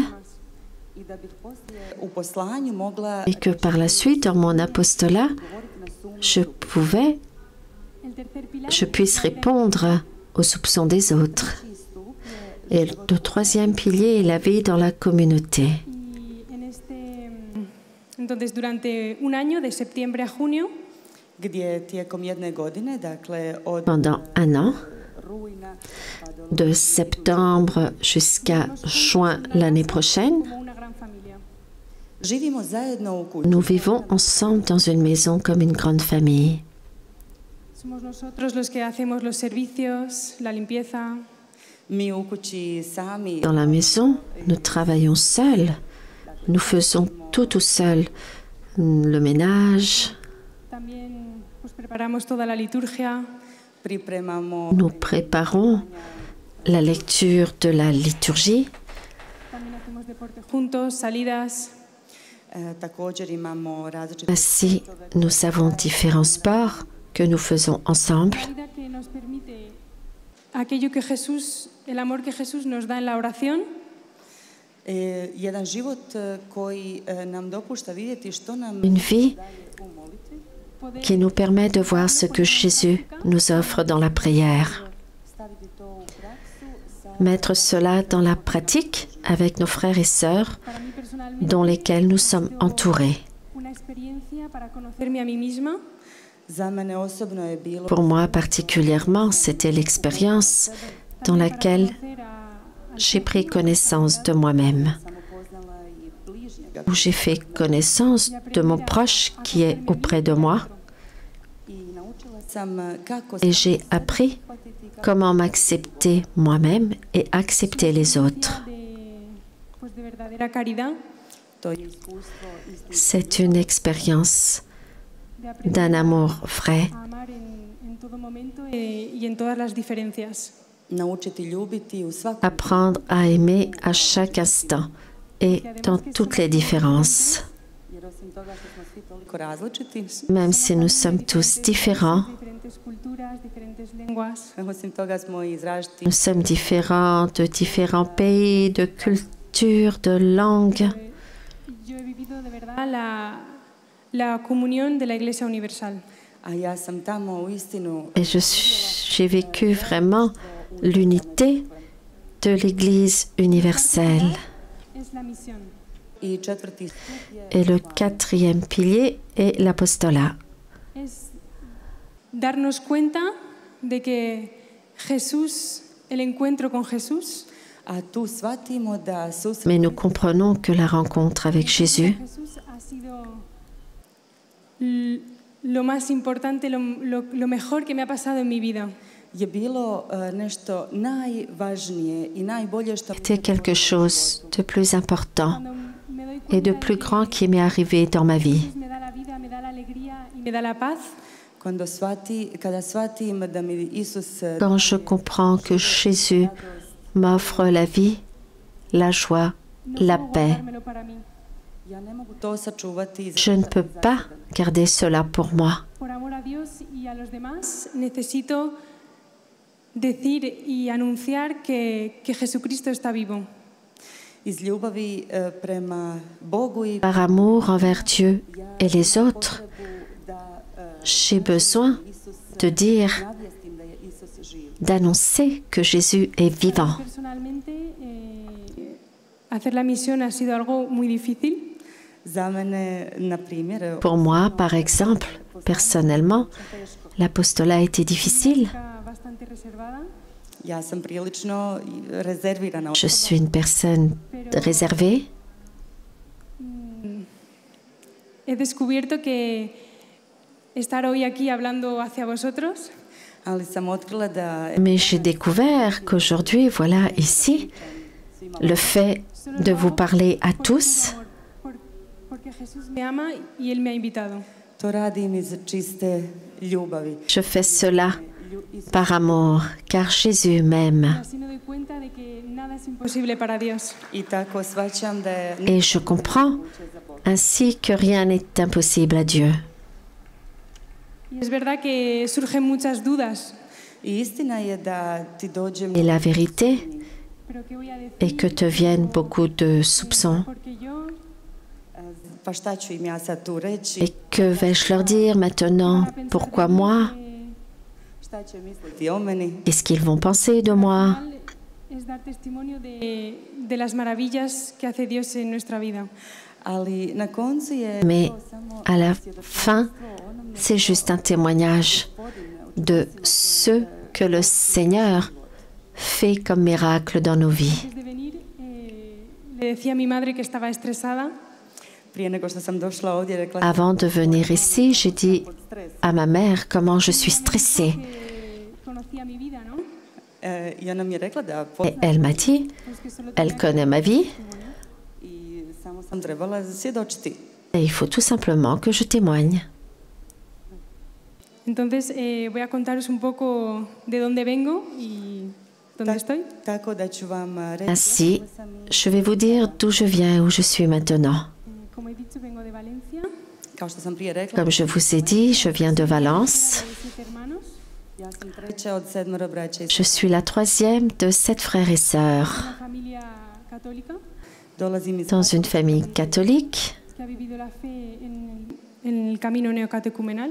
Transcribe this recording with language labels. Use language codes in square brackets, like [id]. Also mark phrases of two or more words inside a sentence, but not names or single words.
[hr] i da bih poslije u poslanju mogla [fr] et que par la suite, dans mon apostolat, je puisse répondre aux soupçons des autres. Et le troisième pilier est la vie dans la communauté. [es] Entonces, durante un año, de septiembre a junio, [hr] gdje tijekom jedne godine, dakle od [fr] Pendant un an, [hr] rujna pa do [fr] de septembre jusqu'à juin l'année prochaine, [es] como una gran familia. [hr] živimo zajedno u kući. [fr] nous vivons ensemble dans une maison comme une grande famille. [es] Somos nosotros los que hacemos los servicios, la limpieza. [hr] Mi u kući sami [fr] Dans la maison, nous travaillons seuls. Nous faisons tout seul. Le ménage, [es] También pues, preparamos toda la liturgia. [hr] pripremamo [fr] nous préparons la lecture de la liturgie. [es] También hacemos deporte juntos, salidas. [hr] također imamo različite [fr] Ainsi, nous avons différents sports que nous faisons ensemble. [es] La vida que nos permite aquello que Jesús, el amor que Jesús nos da en la oración. [hr] jedan život koji nam dopušta vidjeti što nam [fr] Une vie [hr] daje u molitvi, [fr] qui nous permet de voir ce que Jésus nous offre dans la prière. [hr] staviti to u praksu sa [fr] Mettre cela dans la pratique avec nos frères et sœurs [es] Para mí personalmente [fr] dont lesquels nous sommes entourés. [es] una experiencia para conocerme a mí misma. [hr] za mene osobno je bilo [fr] Pour moi particulièrement, c'était l'expérience dans laquelle j'ai pris connaissance de moi-même, [hr] sam upoznala i bližnjega [fr] où j'ai fait connaissance de mon proche qui est auprès de moi [hr] i naučila sam kako [fr] et j'ai appris comment m'accepter moi-même et accepter les autres. [es] De verdadera caridad, [hr] to je iskustvo [fr] C'est une expérience [es] de aprender [fr] d'un amour vrai, [es] a amar en todo momento y en todas las diferencias. [hr] naučiti ljubiti u svakom [fr] apprendre à aimer à chaque instant et dans toutes les différences. [hr] jer osim toga što smo svi toliko različiti, [fr] Même si nous sommes tous différents, [es] Diferentes culturas, diferentes lenguas. [hr] osim toga smo i iz različitih [fr] nous sommes différents de différents pays, de cultures, de langues. [es] Yo he vivido de verdad la comunión de la Iglesia Universal. [hr] a ja sam tamo u istinu [fr] Et j'ai vécu vraiment l'unité de l'Église universelle. [es] Es la misión. [hr] i četvrti stup je [fr] Et le quatrième pilier est l'apostolat. [es] Es darnos cuenta de que Jesús, el encuentro con Jesús, [hr] a tu shvatimo da susret [fr] Mais nous comprenons que la rencontre avec Jésus [es] Jesús ha sido lo más importante, lo mejor que me ha pasado en mi vida. [hr] je bilo nešto najvažnije i najbolje što [fr] était quelque chose de plus important [es] Cuando me doy [fr] et de [es] cuenta [fr] plus grand qui m'est arrivé dans ma vie. [es] Jesús me da la vida, me da la alegría y me da la paz, [hr] kada shvatim da mi Isus [fr] Quand je comprends que Jésus m'offre la vie, la joie, [es] no [fr] la [es] puedo [fr] paix, [es] guardármelo para mí. [hr] ja ne mogu to sačuvati [fr] je ne peux pas garder cela pour moi. [es] Por amor a Dios y a los demás, necesito decir y anunciar que Jesucristo está vivo. [hr] Iz ljubavi prema Bogu i [fr] Par amour envers Dieu et les autres, [hr] da [fr] j'ai besoin de dire, [hr] navjestim da je Isus živ. [fr] d'annoncer que Jésus est vivant. [es] Personalmente, hacer la misión ha sido algo muy difícil. [hr] Za mene, na primjer, [fr] Pour moi, par exemple, personnellement, l'apostolat était difficile. [es] Bastante reservada, [hr] ja sam prilično rezervirana [fr] Je [hr] osoba. [fr] suis une personne réservée. [es] he descubierto que estar hoy aquí hablando hacia vosotros [hr] Ali sam otkrila da [fr] Mais j'ai découvert qu'aujourd'hui, voilà, ici, le fait de vous parler à tous, [es] porque Jesús me ama y Él me ha invitado. [hr] to radim iz čiste ljubavi. [fr] je fais cela par amour, car Jésus m'aime. [es] Así me doy cuenta de que nada es imposible para Dios. [hr] I tako shvaćam da je [fr] Et je comprends ainsi que rien n'est impossible à Dieu. [es] Y es verdad que surgen muchas dudas, [hr] I istina je da ti dođem [fr] Et la vérité [es] pero ¿qué voy a decir? [fr] est que te viennent beaucoup de soupçons. [es] Porque yo, [hr] pa šta ću im ja sad tu reći, [fr] Et que vais-je leur dire maintenant? [es] para pensar [fr] Pourquoi [es] de mí, [fr] moi? [hr] šta će misliti o meni. [fr] Qu'est-ce qu'ils vont penser de moi? [es] al final es dar testimonio de las maravillas que hace Dios en nuestra vida. [hr] Ali na koncu je [fr] Mais [hr] to samo [fr] à la fin, c'est juste un témoignage de ce que le Seigneur fait comme miracle dans nos vies. [es] Antes de venir, le decía a mi madre que estaba estresada. [hr] prije nego što sam došla ovdje rekla [fr] Avant de venir ici, j'ai dit à ma mère comment je suis stressée. [es] Que conocía mi vida, ¿no? [hr] I ona mi je rekla da [fr] Et [hr] poznaje [fr] elle m'a dit, [es] Pues que solo [fr] elle connaît ma vie [hr] i samo sam trebala svjedočiti. [fr] et il faut tout simplement que je témoigne. [es] Entonces voy a contaros un poco de dónde vengo y dónde estoy. [hr] Tako da ću vam reći [fr] Ainsi, je vais vous dire d'où je viens et où je suis maintenant. [es] Como he dicho, vengo de Valencia. [hr] kao što sam prije rekla, [fr] Comme je vous ai dit, je viens de Valence. [es] De 7 hermanos. [hr] ja sam treća od 7 braća i [fr] Je suis la troisième de 7 frères et sœurs. [es] Una familia católica [hr] dolazim iz [fr] Dans une famille catholique [es] que ha vivido la fe en el camino neocatecumenal.